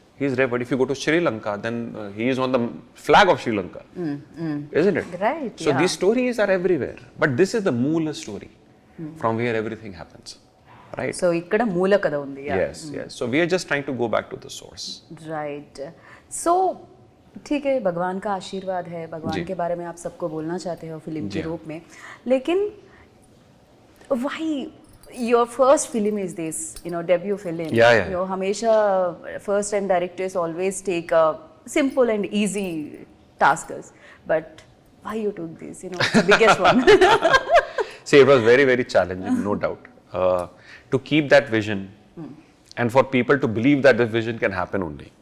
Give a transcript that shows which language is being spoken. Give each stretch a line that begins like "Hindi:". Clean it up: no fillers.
English: He is revered. If you go to Sri Lanka, then he is on the flag of Sri Lanka, isn't it? Right. So these stories are everywhere, but this is the Moola story, from where everything happens, right?
Telugu: So ikkada moola kada undi.
English: Yes, yes. So we are just trying to go back to the source. Right.
Hindi: So ठीक है, भगवान का आशीर्वाद है, भगवान के बारे में आप सबको बोलना चाहते हो फिल्म के रूप में, लेकिन
English: why your first film is this, debut film? Yeah. हमेशा first time directors always take a simple and easy tasks, but why you took this? It's the biggest one. See, it was very, very challenging, no doubt, to keep that vision and for people to believe that this vision can happen only.